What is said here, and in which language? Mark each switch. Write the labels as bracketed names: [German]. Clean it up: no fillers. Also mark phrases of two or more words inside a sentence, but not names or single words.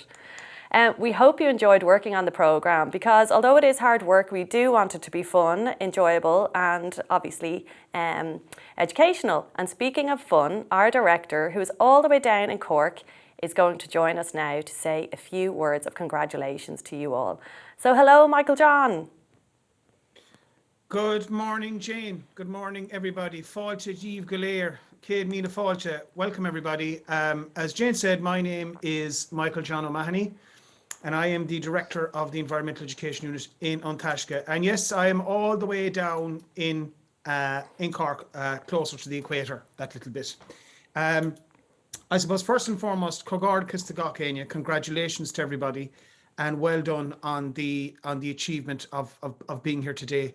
[English] We hope you enjoyed working on the programme because although it is hard work, we do want it to be fun, enjoyable and obviously educational. And speaking of fun, our director, who is all the way down in Cork, is going to join us now to say a few words of congratulations to you all. So hello, Michael John. Good morning, Jane. Good morning, everybody. [Irish] Fáilte Díobh go léir. Céad míle fáilte. [English] Welcome, everybody. As Jane said, my name is Michael John O'Mahony, and I am the director of the Environmental Education Unit in An Taisce. And yes, I am all the way down in Cork, closer to the equator, that little bit. I suppose first and foremost, Cogard Kistagakenia, congratulations to everybody, and well done on the achievement of being here today.